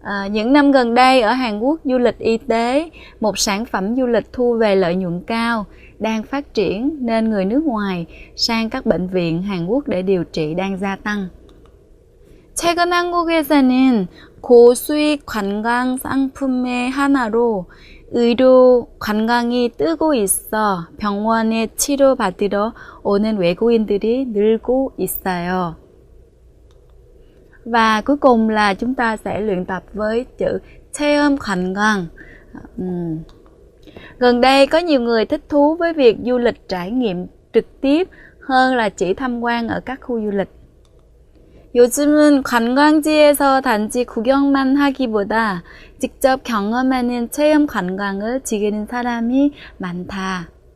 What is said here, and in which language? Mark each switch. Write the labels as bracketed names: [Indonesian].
[Vietnamese] Những năm gần đây ở Hàn Quốc, du lịch y tế, một sản phẩm du lịch thu về lợi nhuận cao, đang phát triển nên người nước ngoài sang các bệnh viện Hàn Quốc để điều trị đang gia tăng. [Korean] 최근 한국에서는 고수익 관광 상품의 하나로 의료 관광이 뜨고 있어 병원에 치료받으러 오는 외국인들이 늘고 있어요. [Vietnamese] Và cuối cùng là chúng ta sẽ luyện tập với chữ 체험 관광. Gần đây có nhiều người thích thú với việc du lịch trải nghiệm trực tiếp hơn là chỉ tham quan ở các khu du lịch. [Korean] 요즘은 관광지에서 단지 구경만 하기보다 직접 경험하는 체험 관광을 즐기는 사람이 많다.